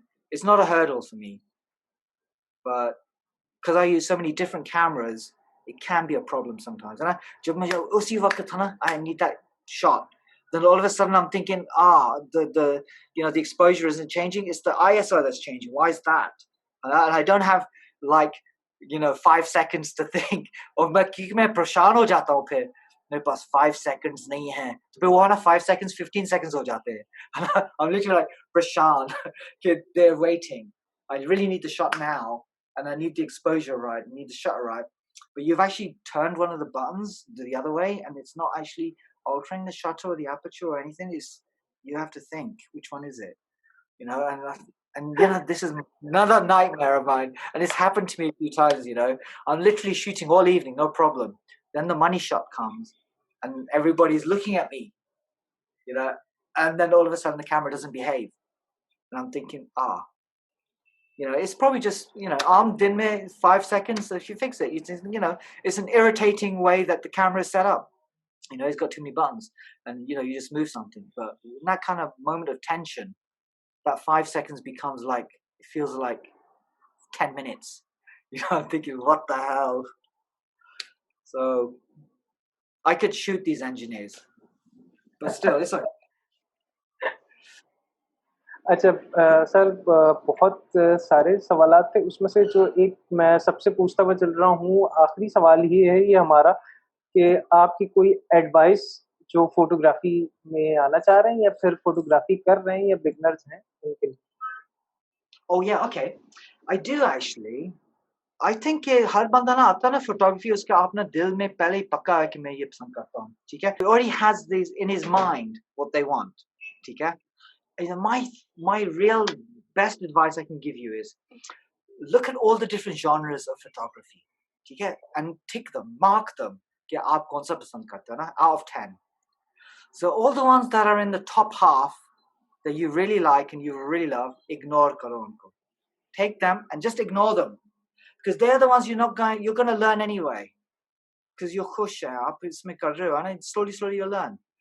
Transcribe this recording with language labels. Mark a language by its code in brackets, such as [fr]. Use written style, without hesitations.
[en] It's not a hurdle for me. But because I use so many different cameras, it can be a problem sometimes. And I need that shot. Then all of a sudden I'm thinking, the exposure isn't changing. It's the ISO that's changing. Why is that? And I don't have 5 seconds to think. [hi] और मैं परेशान हो जाता हूँ फिर. मेरे पास 5 seconds नहीं है. तो फिर वो 5 seconds, 15 seconds हो जाते हैं. [en] I'm literally like [hi] परेशान. [en] They're waiting. I really need the shot now, and I need the exposure right. I need the shutter right. But you've actually turned one of the buttons the other way, and it's not actually altering the shutter or the aperture or anything. You have to think, which one is it? And this is another nightmare of mine, and it's happened to me a few times. I'm literally shooting all evening, no problem. Then the money shot comes, and everybody's looking at me, and then all of a sudden the camera doesn't behave, and I'm thinking, it's probably just, [hi] arm din mein [en] 5 seconds. So if you fix it, it's an irritating way that the camera is set up. It's got too many buttons, and you just move something. But in that kind of moment of tension, that 5 seconds becomes it feels like 10 minutes. I'm thinking, what the hell? So I could shoot these engineers, but still, it's okay. [hi] अच्छा sir, बहुत सारे सवालात थे, उसमें से जो एक मैं सबसे पूछता हुआ चल रहा हूँ, आखिरी सवाल ही है ये हमारा, कि आपकी कोई एडवाइस जो फोटोग्राफी में आना चाह रहे हैं या फिर फोटोग्राफी कर रहे हैं या बिगनर्स हैं उनके लिए? [en] Oh yeah, okay. I do actually. I think [hi] कि हर बंदा ना आता है ना फोटोग्राफी, उसका अपना दिल में पहले ही पक्का है कि मैं ये पसंद करता हूँ, ठीक है? [en] He already has these in his mind what they want, [hi] ठीक है? [en] My real best advice I can give you is look at all the different genres of photography, [hi] ठीक है? [en] And tick them, mark them [hi] कि आप कौन सा पसंद करते हो ना, [en] out of 10. So all the ones that are in the top half that you really like and you really love, ignore [hi] करो उनको. [en] Take them and just ignore them. Because they're the ones you're going to learn anyway. Because you're [hi] khush hai, aap isme kar rahe ho, [en] and slowly you'll learn.